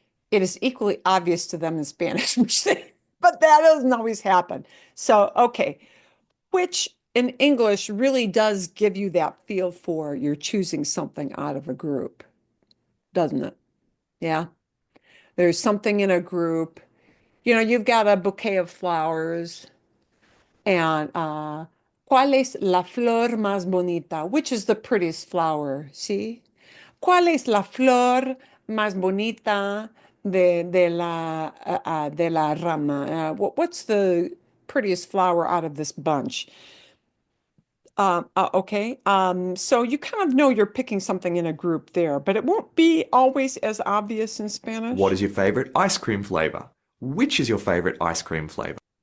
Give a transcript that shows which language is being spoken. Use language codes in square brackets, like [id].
[en] It is equally obvious to them in Spanish, but that doesn't always happen. So, okay, which in English really does give you that feel for you're choosing something out of a group, doesn't it? Yeah. There's something in a group. You know, you've got a bouquet of flowers, and ¿cuál es la flor más bonita? Which is the prettiest flower? See? [es] ¿Cuál es la flor más bonita de la rama? [en] What's the prettiest flower out of this bunch? Okay. So you kind of know you're picking something in a group there, but it won't be always as obvious in Spanish. What is your favorite ice cream flavor? Which is your favorite ice cream flavor?